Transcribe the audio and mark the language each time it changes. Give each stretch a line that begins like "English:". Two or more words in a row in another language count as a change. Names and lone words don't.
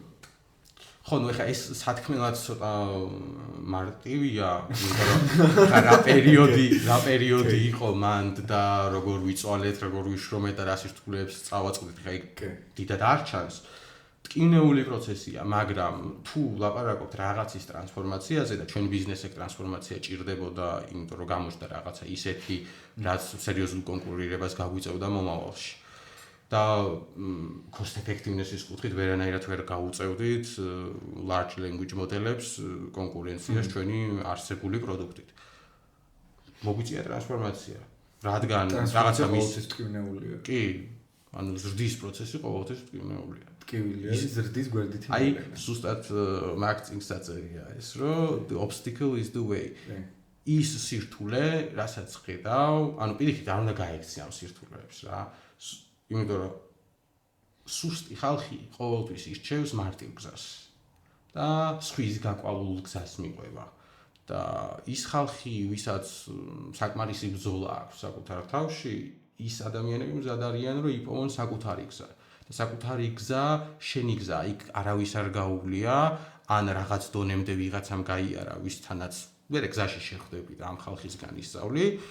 Georgian: ხო, ნუ ეხა ეს სათქმელად ცოტა მარტივია, იმიტომ რომ რა პერიოდი იყო მან და როგორ ვიწვალეთ, როგორ ვიშრომეთ და რა სირთულეებს წავაწყდით, ეხა იქ დიდად არ ჩანს. ტკივნეული პროცესია, მაგრამ თუ ლაპარაკობთ რაღაცის ტრანსფორმაციაზე და ჩვენ ბიზნესის ტრანსფორმაცია ჭირდებოდა, იმიტომ რომ გამოჩნდა რაღაცა ისეთი, რაც სერიოზულ კონკურირებას გაგვიწევდა მომავალში. და
English: cost effectiveness-
Georgian: ის კუთხით ვერანაირად ვერ გაუწევდით
English: large language model-
Georgian: ებს კონკურენციას ჩვენი არსებული პროდუქტით. მოგვიწია ტრანსფორმაცია, რადგან რაღაცა ყოველთვის ტკივნეულია. კი, ანუ ზრდის პროცესი ყოველთვის ტკივნეულია. ტკივილია, ზრდის გვერდითი აი, ზუსტად მარკეტინგს აწერია ეს, რომ
English: the obstacle is the way.
Georgian: ის სირთულე, რასაც ხედავ, ანუ პირიქით არ უნდა გაიქცე ამ სირთულეებს რა. იმიტომ რომ სუსტი ხალხი ყოველთვის ირჩევს მარტივ გზას და სხვის გაკვალულ გზას მიყვება და ის ხალხი, ვისაც საკმარისი ბრძოლა აქვს საკუთარ თავში, ის ადამიანები მზად არიან, რომ იპოვონ საკუთარი გზა და საკუთარი გზა შენი გზა, იქ არავის არ გაუვლია, ან რაღაც დონემდე ვიღაცამ გაიარა, ვისთანაც ვერ გზაში შეხვდები და ამ ხალხისგან ისწავლი.